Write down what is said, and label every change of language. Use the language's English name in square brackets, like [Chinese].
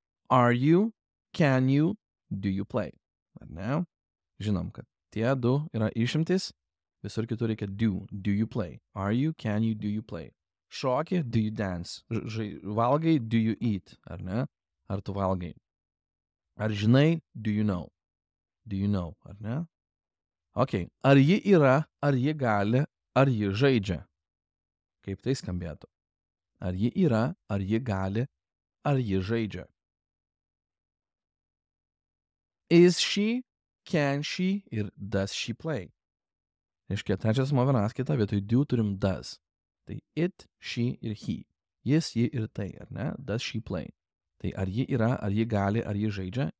[English] Are you, can you, do you play? [Lithuanian] Ar ne? Žinom, kad tie du yra išimtis, visur kitur reikia do. [English] Do you play? Are you, can you, do you play? [Lithuanian] Šoki, [English] do you dance? [Lithuanian] Valgai, [English] do you eat? [Lithuanian] Ar ne? Ar tu valgai? Ar žinai, [English] do you know? Do you know? [Lithuanian] Ar ne? [English] Ok. [Lithuanian] Ar ji yra, ar ji gali, ar ji žaidžia? Kaip tai skambėtų? Ar ji yra, ar ji gali, ar ji žaidžia? [English] Is she, can she [Lithuanian] ir [English] does she play? [Lithuanian] Reiškia, trečias vienaskaita, vietoj do turim does. Tai it, she ir he. Jis, ji ir tai, ar ne? [English] Does she play? [Lithuanian] Tai ar ji yra, ar ji gali, ar ji žaidžia?